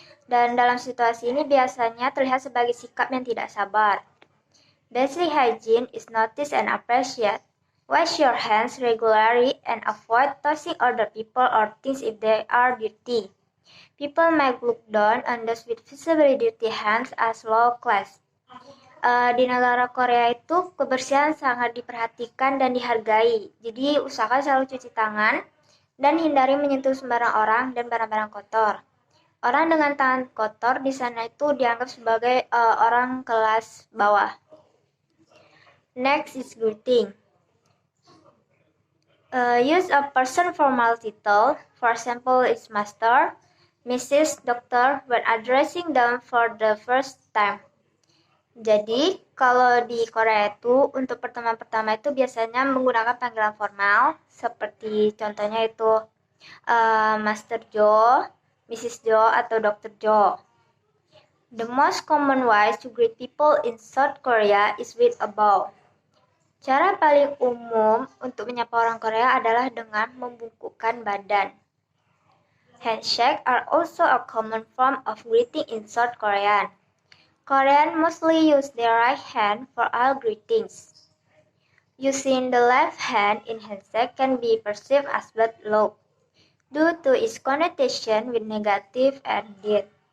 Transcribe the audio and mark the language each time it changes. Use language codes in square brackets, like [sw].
[id] Dan dalam situasi ini biasanya terlihat sebagai sikap yang tidak sabar. [en] Basic hygiene is noticed and appreciated. Wash your hands regularly and avoid touching other people or things if they are dirty. People might look down on those with visibly dirty hands as low class. [id] Di negara Korea itu kebersihan sangat diperhatikan dan dihargai. Jadi usahakan selalu cuci tangan dan hindari menyentuh sembarang orang dan barang-barang kotor. Orang dengan tangan kotor di sana itu dianggap sebagai orang kelas bawah. [en] Next is greeting. Use a person formal title. For example, is Master, Mrs., Doctor when addressing them for the first time. [id] Jadi, kalau di Korea itu, untuk pertemuan pertama itu biasanya menggunakan panggilan formal, seperti contohnya itu Master Joe, Mrs. Joe, atau Dr. Joe. [en] The most common ways to greet people in South Korea is with a bow. [id] Cara paling umum untuk menyapa orang Korea adalah dengan membungkukkan badan. [en] Handshake are also a common form of greeting in South Korean. Koreans mostly use their right hand for all greetings. Using the left hand in handshake can be perceived as bad luck due to its connotation with negative and death.